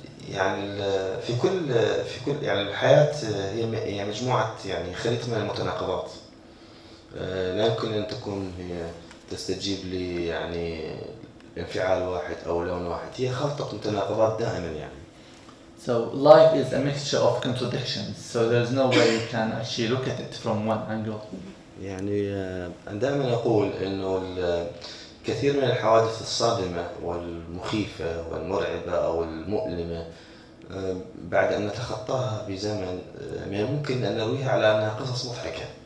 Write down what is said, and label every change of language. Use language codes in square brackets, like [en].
[ar] يعني في كل يعني الحياة هي مجموعة يعني خليط من المتناقضات. لا يمكن أن تكون هي تستجيب لي يعني انفعال واحد أو لون واحد، هي خلطة متناقضات دائما يعني. [en] So life is a mixture of contradictions. So there's no way you can actually look at it from one angle. [ar] يعني أنا دائما أقول إنه كثير من الحوادث الصادمة والمخيفة والمرعبة أو المؤلمة بعد أن نتخطاها بزمن من الممكن أن نرويها على أنها قصص مضحكة.